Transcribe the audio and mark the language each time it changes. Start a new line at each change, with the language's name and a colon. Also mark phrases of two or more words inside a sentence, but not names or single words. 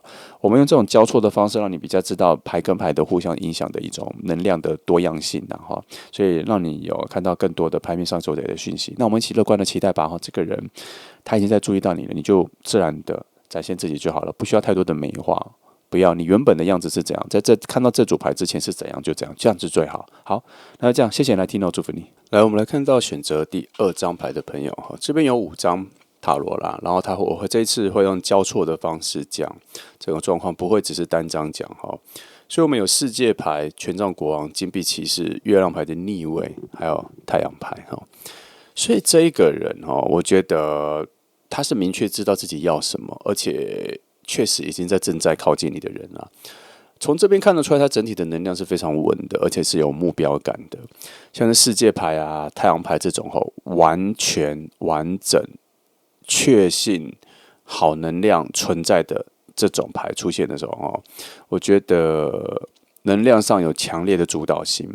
Chinese: 我們用這種交錯的方式，讓你比較知道牌跟牌的互相影響的一種能量的多樣性，所以讓你有看到更多的牌面上所有的訊息。那我們一起樂觀的期待吧。這個人他已經在注意到你了，你就自然的展現自己就好了，不需要太多的美化。不要你原本的樣子是怎樣，在這看到這組牌之前是怎樣就怎樣，這樣是最好。好，那這樣謝謝你來聽，祝福你。來，我們來看到選擇第2張牌的朋友，這邊有5張塔羅啦，然後我這一次會用交錯的方式講這種狀況，不會只是單張講哈。所以我們有世界牌、權杖國王、金幣騎士、月亮牌的逆位，還有太陽牌哈。所以這一個人哈，我覺得他是明確知道自己要什麼，而且確實已經正在靠近你的人了。從這邊看得出來，他整體的能量是非常穩的，而且是有目標感的。像是世界牌啊、太陽牌這種吼，完全完整、確信好能量存在的這種牌出現的時候，哦，我覺得能量上有強烈的主導性。